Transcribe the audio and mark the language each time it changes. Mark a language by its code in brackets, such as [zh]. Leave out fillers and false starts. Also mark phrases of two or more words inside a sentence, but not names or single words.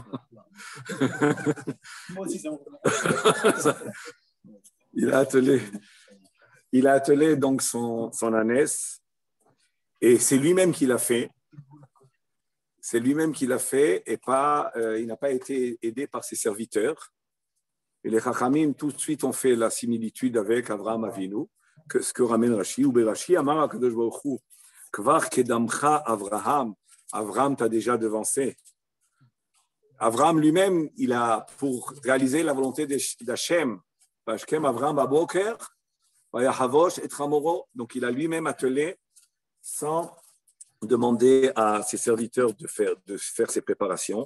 [fr] il a attelé donc son ânesse et c'est lui-même qui l'a fait. C'est lui-même qui l'a fait et il n'a pas été aidé par ses serviteurs. Et les Chachamim, tout de suite, ont fait la similitude avec Avraham Avinu, ce que ramène Rashi. [he] וברש"י, אמר הקדוש ברוך הוא, כבר קדמך אברהם. [fr] Avraham t'a déjà devancé. Avraham lui-même, il a, pour réaliser la volonté d'Hachem, [he] וישכם אברהם בבוקר, ויחבוש את חמורו. [fr] Donc, il a lui-même attelé sans demander à ses serviteurs de faire ses préparations.